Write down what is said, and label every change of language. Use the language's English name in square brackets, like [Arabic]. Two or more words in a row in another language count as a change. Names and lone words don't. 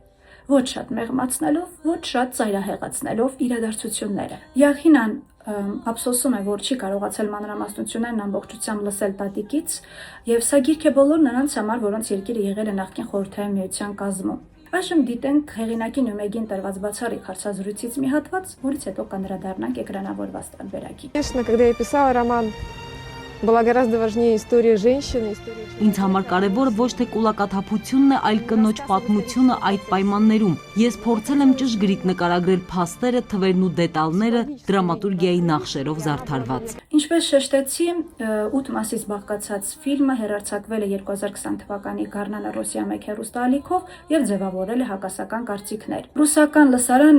[Armenian] ոչ շատ մեղմացնելով, ոչ շատ ծայրահեղացնելով իրադարձությունները։ Յախինան ափսոսում է, որ չի կարողացել մանրամասնություններն ամբողջությամբ լսել տատիկից, եւ սա գիրք է բոլոր նրանց համար, որոնց երկիրը եղել է նախկին խորհրդային միության кazmում։ Այժմ դիտենք հեղինակի Նյումեգին տրված բացառիկ հարցազրույցից մի հատված, որից հետո կանդրադառնանք էկրանավորված տարբերակին։ [Russian] Конечно, когда я писала роман, была гораздо важнее история женщины, история человека. [Armenian] Ինձ համար կարևորը ոչ թե կուլակաթափությունն է, այլ կնոջ պատմությունը այդ պայմաններում։ Ես փորձել եմ ճշգրիտ նկարագրել փաստերը, թվերն ու դետալները դրամատուրգիայի նախշերով զարդարված։ Ինչպես շեշտեցի, 8 մասից բաղկացած ֆիլմը հեռարձակվել է 2020 թվականի գարնանը Ռոսիա 1 հեռուստաալիքով եւ ձևավորել է հակասական կարծիքներ։ Ռուսական լսարանը